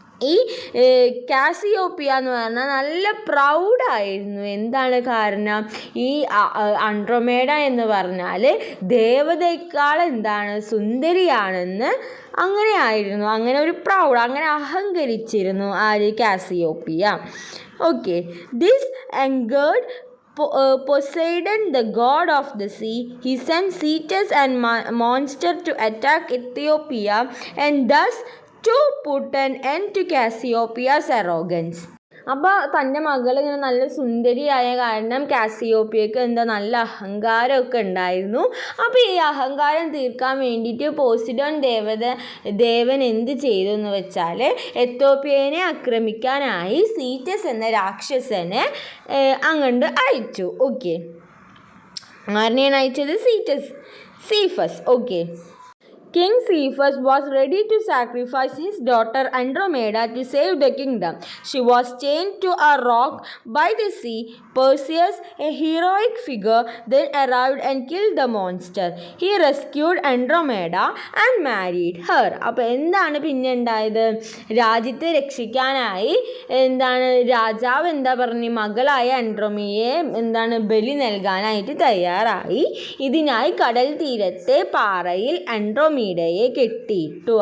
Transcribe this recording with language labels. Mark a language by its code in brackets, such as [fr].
[ml] ഈ കാസിയോപ്പിയ എന്ന് പറഞ്ഞാൽ നല്ല പ്രൗഡായിരുന്നു. എന്താണ് കാരണം? ഈ ആൻഡ്രോമേഡ എന്ന് പറഞ്ഞാൽ ദേവതയേക്കാൾ എന്താണ് സുന്ദരിയാണെന്ന് അങ്ങനെ ആയിരുന്നു. അങ്ങനെ ഒരു പ്രൗഡ്, അങ്ങനെ അഹങ്കരിച്ചിരുന്നു ആര്? Cassiopeia. [en] Okay, this angered Poseidon, the god of the sea. He sent Cetus and monster to attack Ethiopia and thus to put an end to Cassiopeia's arrogance. [ml] അപ്പോൾ തൻ്റെ മകൾ ഇങ്ങനെ നല്ല സുന്ദരിയായ കാരണം കാസിയോപ്പിയക്ക് നല്ല അഹങ്കാരമൊക്കെ ഉണ്ടായിരുന്നു. അപ്പോൾ ഈ അഹങ്കാരം തീർക്കാൻ വേണ്ടിയിട്ട് പോസിഡോൺ ദേവൻ എന്ത് ചെയ്തു എന്ന് വെച്ചാൽ എത്തോപ്യനെ ആക്രമിക്കാനായി സീറ്റസ് എന്ന രാക്ഷസനെ അങ്ങോട്ട് അയച്ചു. ഓക്കെ, ആരെയാണ് അയച്ചത്? സീഫസ്. [en] Okay, King Cephas was ready to sacrifice his daughter Andromeda to save the kingdom. She was chained to a rock by the sea. Perseus, a heroic figure, then arrived and killed the monster. He rescued Andromeda and married her. [ml] അപ്പോൾ എന്താണ് പിന്നെ ഉണ്ടായത്? രാജ്യത്തെ രക്ഷിക്കാനായി രാജാവ് പറഞ്ഞു, മകളായ ആൻഡ്രോമയെ ബലി നൽകാനായിട്ട് തയ്യാറായി. ഇതിനായി കടൽ തീരത്തെ പാറയിൽ ആൻഡ്രോമീഡയെ കെട്ടിയിട്ടു.